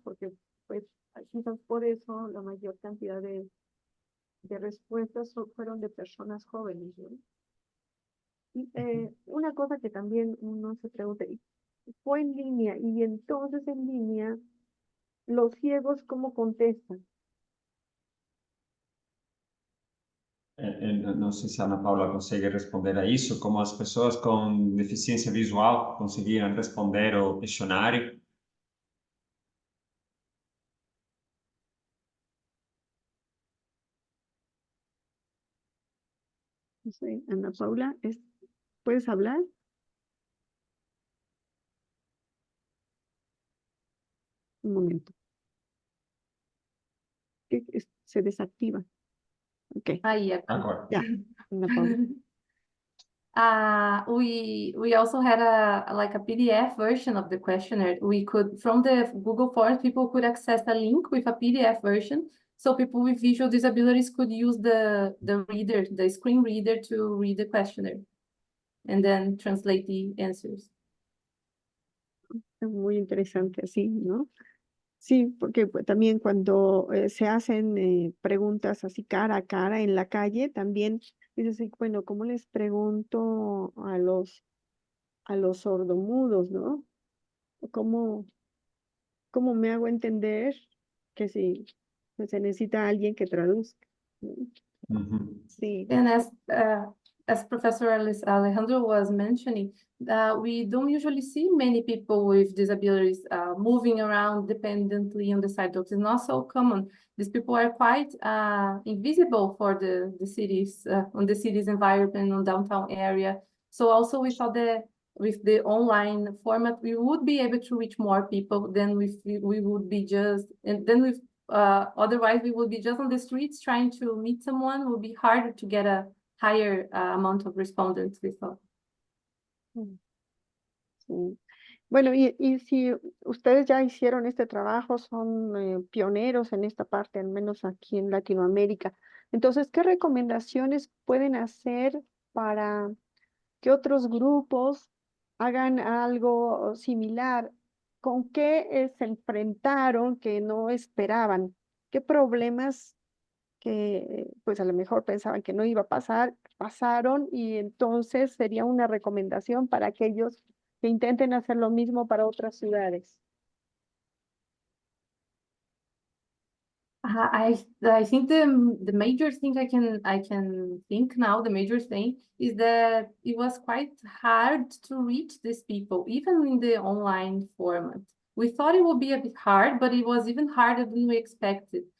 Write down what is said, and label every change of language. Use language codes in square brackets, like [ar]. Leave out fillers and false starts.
[es] Porque pues quizás por eso la mayor cantidad de respuestas fueron de personas jóvenes, ¿no? Y una cosa que también uno se pregunta, ¿y fue en línea? Y entonces en línea, los ciegos, ¿cómo contestan? [pt] Não sei se a Ana Paula consegue responder a isso, como as pessoas com deficiência visual conseguiram responder o questionário. [es] No sé, Ana Paula, ¿puedes hablar? Un momento. Se desactiva. Ok, [pt] Aí, Agora. [es] ya, Ana Paula. [en] We also had a PDF version of the questionnaire. We could, from the Google Forms, people could access a link with a PDF version, so people with visual disabilities could use the reader, the screen reader, to read the questionnaire and then translate the answers. [es] Es muy interesante así, ¿no? Sí, porque pues, también cuando se hacen preguntas así cara a cara en la calle, también dices, sí, bueno, ¿cómo les pregunto a los sordomudos, ¿no? ¿Cómo, cómo me hago entender que sí, que se necesita alguien que traduzca, ¿no? Sí, [en] And as Professor Alejandro was mentioning, we don't usually see many people with disabilities moving around dependently on the sidewalks. It's not so common. These people are quite invisible for the cities, on the city's environment, on downtown area. So also we thought that with the online format, we would be able to reach more people than we would be just, and then with otherwise, we would be just on the streets trying to meet someone. It would be harder to get a higher amount of respondents, we thought. [es] sí. Bueno, y si ustedes ya hicieron este trabajo, son pioneros en esta parte, al menos aquí en Latinoamérica. Entonces, ¿qué recomendaciones pueden hacer para que otros grupos hagan algo similar? ¿Con qué se enfrentaron que no esperaban? ¿Qué problemas que pues a lo mejor pensaban que no iba a pasar, pasaron y entonces sería una recomendación para aquellos que intenten hacer lo mismo para otras ciudades? [en] I think the major thing I can think now, the major thing is that it was quite hard to reach these people, even in the online format. We thought it would be a bit hard, but it was even harder than we expected.